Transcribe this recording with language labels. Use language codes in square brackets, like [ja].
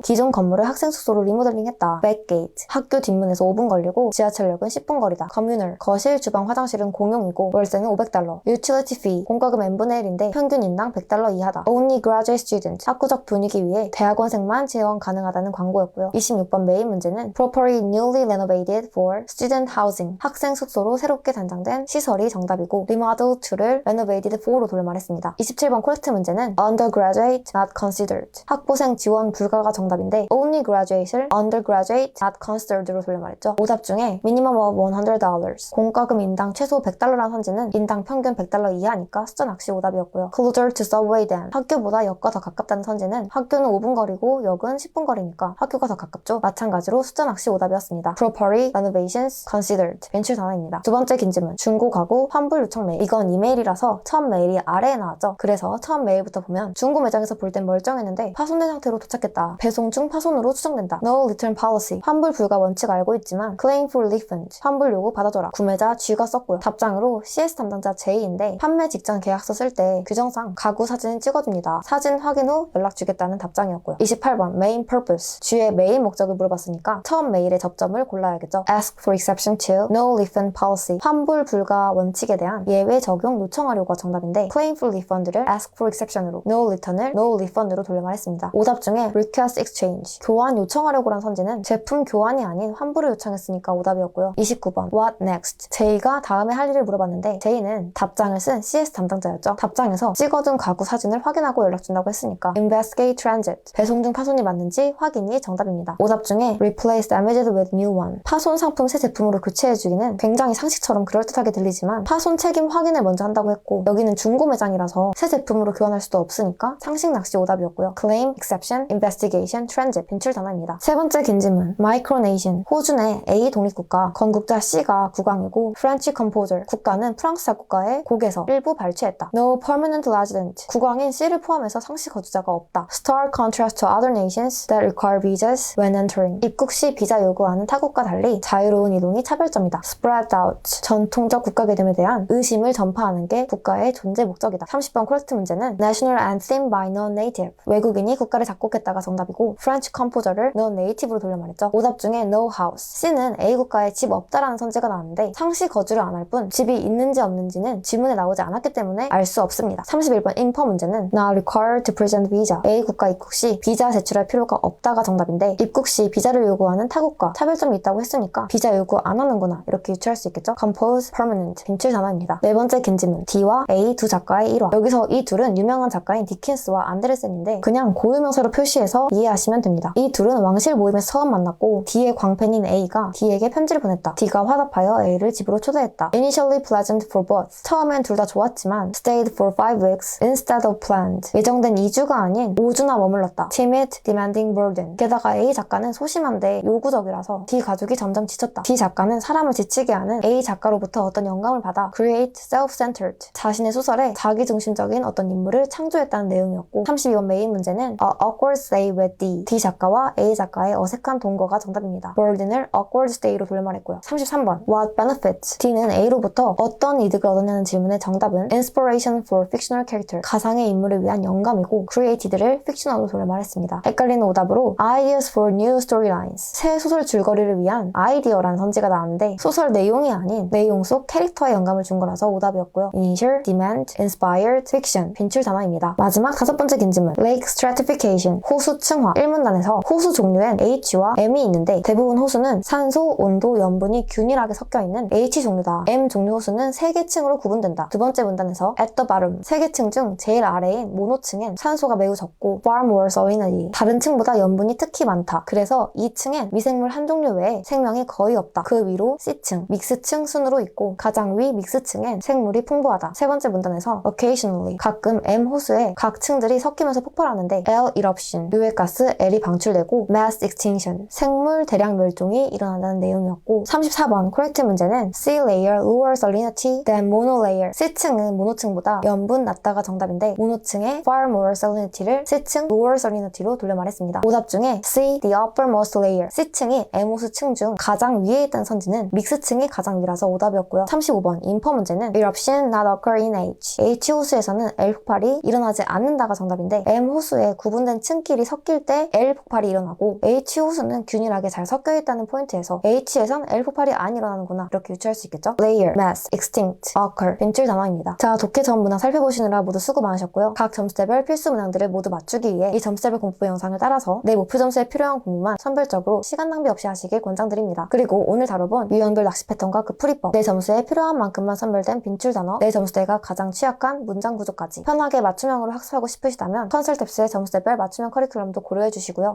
[ko] 기존 건물을 학생 숙소로 리모델링했다. [en] Backgate. [ko] 학교 뒷문에서 5분 걸리고 지하철역은 10분 거리다. [en] Communal. [ko] 거실, 주방, 화장실은 공용이고 월세는 $500. [en] Utility fee. [ko] 공과금 n분의 1인데 평균 인당 $100 이하다. [en] Only graduate student. [ko] 학구적 분위기 위해 대학원생만 지원 가능하다는 광고였고요. 26번 메인 문제는 [en] Property newly renovated for student housing. [ko] 학생 숙소로 새롭게 단장된 시설이 정답이고 Remodel to를 [en] renovated for [ko] 로 돌려말했습니다. 27번 코렉트 문제는 [en] Undergraduate not considered. [ko] 학부생 지원 불가가 정답인데 [en] Only graduate [ko] 을 Undergraduate not considered로 돌려말했죠. 오답 중에 [en] Minimum of $100. [ko] 공과금 인당 최소 $100라는 선지는 인당 평균 $100 이하니까 숫자 낚시 오답이었고요. [en] Closer to subway than. [ko] 학교보다 역과 더 가깝다는 선지는 학교는 5분 거리고 역은 10분 거리니까 학교가 더 가깝죠. 마찬가지로 숫자 낚시 오답이었습니다. [en] Property renovations considered. [ko] 벤출 단어입니다. 두 번째 긴 질문. 중고 가구 환불 요청 메일. 이건 이메일이라서 처음 메일이 아래에 나왔죠. 그래서 처음 메일부터 보면 중고 매장에서 볼 땐 멀쩡했는데 파손된 상태로 도착했다. 배송 중 파손으로 추정된다. [en] No return policy. [ko] 환불 불가 원칙 알고 있지만 [en] claim for refund. [ko] 환불 요구 받아줘라. 구매자 G가 썼고요. 답장으로 CS 담당자 J인데 판매 직전 계약서 쓸 때 규정상 가구 사진을 찍어줍니다. 사진 확인 후 연락 주겠다는 답장이었고요. [en] 28번 main purpose. [ko] G의 메인 목적을 물어봤으니까 처음 메일의 접점을 골라야겠죠. [en] Ask for exception to no refund policy. [ko] 환불 불가 원칙에 대한 예외 적용 요청하려고가 정답인데 [en] claim for refund [ko] 를 [en] ask for exception [ko] 으로 no return을 no refund으로 돌려말했습니다. 오답 중에 [en] request exchange. [ko] 교환 요청하려고란 선지는 제품 교환이 아닌 환불을 요청했으니까 오답이었고요. [en] 29번 what next. [ko] J가 다음에 할 일을 물어봤는데 J는 답장을 쓴 CS 담당자였죠. 답장에서 찍어둔 가구 사진을 확인하고 연락준다고 했으니까 [en] investigate transit. [ko] 배송 중 파손이 맞는지 확인이 정답입니다. [en] 오답 중에 replace damaged with new one. [ko] 파손 상품 새 제품으로 교체해주기는 굉장히 상식처럼 그럴듯하게 들리지만 파손 책임 확인을 먼저 한다고 했고 여기는 중고 매장이라서 새 제품으로 교환할 수도 없으니까 상식 낚시 오답이었고요. [en] claim, exception, investigation, transit. [ko] 벤출 단어입니다. 세 번째 긴 질문. Micronation. 호주 내 A 독립국가. 건국자 C가 국왕이고 [en] French composer. [ko] 국가는 프랑스 작곡가의 곡에서 일부 발췌했다. [en] No permanent resident. [ko] 국왕인 C를 포함해서 상시 거주자가 없다. [en] Stark contrast to other nations that require visas when entering. [ko] 입국 시 비자 요구하는 타국과 달리 자유로운 이동이 차별점이다. [en] Spread out. [ko] 전통적 국가 개념에 대한 의심을 전파하는 게 국가의 존재 목적이다. 30번 코렉트 문제는 [en] National Anthem by Non-Native. [ko] 외국인이 국가를 작곡했다가 정답이고 French composer를 Non-Native로 돌려말했죠. 오답 중에 [en] No house. [ko] C는 A 국가에 집 없다라는 선지가 나왔는데 상시 거주를 안 할 뿐 집이 있는지 없는지는 지문에 나오지 않았기 때문에 알 수 없습니다. 31번 인퍼 문제는 [en] Not required to present visa. [ko] A 국가 입국 시 비자 제출할 필요가 없다가 정답인데 입국 시 비자를 요구하는 타국과 차별점이 있다고 했으니까 비자 요구 안 하는구나 이렇게 유추할 수 있겠죠. [en] Compose permanent. [ko] 벤출 단어입니다. 네 번째 긴 질문. D와 A 두 작가의 일화. 여기서 이 둘은 유명한 작가인 디킨스와 안데르센인데 그냥 고유명사로 표시해서 이해하시면 됩니다. 이 둘은 왕실 모임에서 처음 만났고 D의 광팬인 A가 D에게 편지를 보냈다. D가 화답하여 A를 집으로 초대했다. [en] Initially pleasant for both. [ko] 처음엔 둘 다 좋았지만 [en] stayed for 5 weeks instead of planned. [ko] 예정된 2주가 아닌 5주나 머물렀다. [en] Timid, demanding burden. [ko] 게다가 A 작가는 소심한데 요구적이라서 D 가족이 점점 지쳤다. D 작가는 사람을 지치게 하는 A 작가로부터 어떤 영감을 받아 [en] create self-centered. [ko] 자신의 소설에 자기중심적인 어떤 인물을 창조했다는 내용이었고 32번 메인 문제는 [en] A awkward stay with D. [ko] D 작가와 A 작가의 어색한 동거가 정답입니다. burden을 [en] awkward stay [ko] 로 돌려말했고요. 33번 [en] What benefits? [ko] D는 A로부터 어떤 이득을 얻었냐는 질문의 정답은 [en] inspiration for fictional character. [ko] 가상의 인물을 위한 영감이고 created를 fictional로 돌려말했습니다. 헷갈리는 오답으로 [en] ideas for new storylines. [ko] 새 소설 줄거리를 위한 아이디어라는 선지가 나왔는데 소설 내용이 아닌 내용 속 캐릭터의 영감을 준 거라서 오답이었고요. [en] initial, demand, inspired, fiction. [ko] 빈출 단어입니다. 마지막 다섯 번째 긴 질문. [en] lake stratification. [ko] 호수 층화. 1문단에서 호수 종류엔 H와 M이 있는데 대부분 호수는 산소, 온도, 염분이 균일하게 섞여있는 H 종류다. M 종류 호수는 3개 층으로 구분된다. 두 번째 문단에서 [en] at the bottom. [ko] 3개 층 중 제일 아래인 모노층엔 산소가 매우 적고 [en] far more salinity. [ko] 다른 층보다 염분이 특히 많다. 그래서 이 층엔 미생물 한 종류 외에 생명이 거의 없다. 그 위로 C층, 믹스층 순으로 있고 가장 위 믹스층엔 생물이 풍부하다. 세 번째 문단에서 occasionally. 가끔 M 호수에 각 층들이 섞이면서 폭발하는데 [en] L eruption. [ko] 유해가스 L이 방출되고 [en] mass extinction. [ko] 생물 대량 멸종이 일어난다는 내용이었고 34번 코렉트 문제는 [en] C layer lower salinity than monolayer. [ko] C층은 모노층보다 염분 낮다가 정답인데 모노층의 [en] far more salinity [ko] 를 C층 [en] lower salinity [ko] 로 돌려말했습니다. 오답 중에 [en] C the uppermost layer. [ko] C층이 M 호수 층 중 가장 위에 있다는 선지는 믹스층이 가장 위라서 오답이었고요. 35번 인퍼 문제는 [en] eruption not occur in H. [ko] H 호수에서는 L 폭발이 일어나지 않는다가 정답인데 정답인데 M 호수에 구분된 층끼리 섞일 때 L 폭발이 일어나고 H 호수는 균일하게 잘 섞여있다는 포인트에서 H에선 L 폭발이 안 일어나는구나 이렇게 유추할 수 있겠죠? [en] layer, mass, extinct, occur [ko] 빈줄 단어입니다. 자, 독해 전 문항 살펴보시느라 모두 수고 많으셨고요. 각 점수대별 필수 문항들을 모두 맞추기 위해 이 점수대별 공부 영상을 따라서 내 목표 점수에 필요한 공부만 선별적으로 시간 낭비 없이 하시길 권장드립니다. 그리고 오늘 다뤄본 유형별 낚시 패턴과 그 풀이법, 내 점수에 필요한 만큼만 선별된 빈줄 단어, 내 점수대가 가장 취약한 문장 구조까지 편하게 맞춤형으로 학습하고 싶으시다면 컨설탭스의 점수대별 맞춤형 커리큘럼도 고려해주시고요.